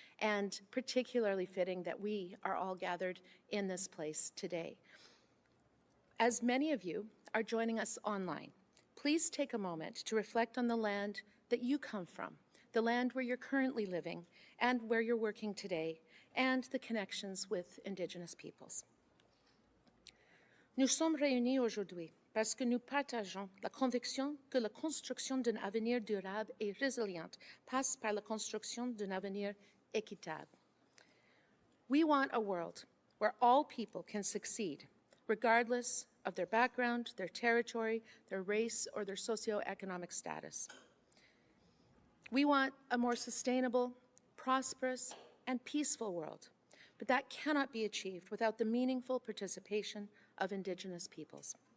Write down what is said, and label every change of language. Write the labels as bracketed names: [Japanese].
[English] And particularly fitting that we are all gathered in this place today. As many of you are joining us online, please take a moment to reflect on the land that you come from, the land where you're currently living and where you're working today, and the connections with Indigenous peoples. [French] Nous sommes réunis aujourd'hui parce que nous partageons la conviction que la construction d'un avenir durable et résilient passe par la construction d'un avenir équitable. [English] We want a world where all people can succeed, regardless of their background, their territory, their race, or their socioeconomic status. We want a more sustainable, prosperous, and peaceful world, but that cannot be achieved without the meaningful participation of Indigenous peoples.